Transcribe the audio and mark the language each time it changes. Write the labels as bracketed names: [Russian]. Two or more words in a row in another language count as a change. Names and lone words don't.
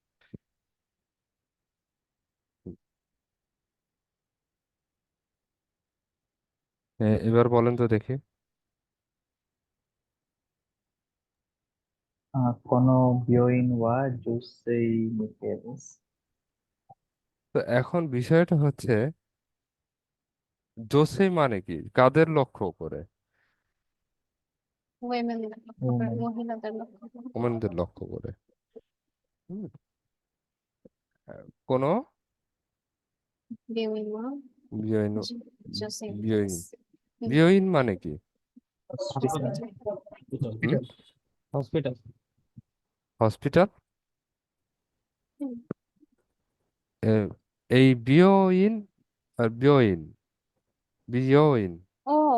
[Bangla] হুম, এবার বলেন তো দেখি। [Japanese] この病院は女性向けです。 [Bangla] তো এখন বিষয়টা হচ্ছে জোসেই মানে কি, কাদের লক্ষ্য করে? women লক্ষ্য করে, Women. মহিলাদের লক্ষ্য করে। ওমেনদের লক্ষ্য করে। হুম, কোনো [Japanese] 病院は বিয়ইন, 女性向けで বিয়ইন す。うん [Bangla] বিয়ইন মানে কি? Hospital. হুম, হসপিটাল। হসপিটাল। হুম। এই বিয়ইন আর বিয়ইন, বিয়ইন, ও